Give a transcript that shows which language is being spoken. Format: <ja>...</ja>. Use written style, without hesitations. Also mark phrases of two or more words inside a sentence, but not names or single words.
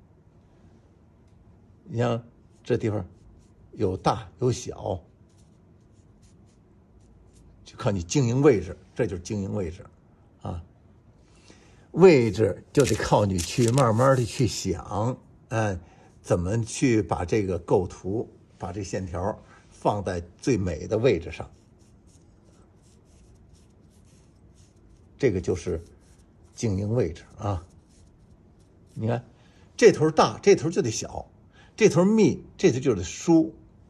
<zh>你像這地方有大有小，就靠你經營位置，這就是經營位置啊。位置就得靠你去慢慢的去想，怎麼去把這個構圖，把這線條放在最美的位置上，這個就是經營位置啊。你看這頭大，這頭就得小，這頭密，這頭就得疏啊。</zh>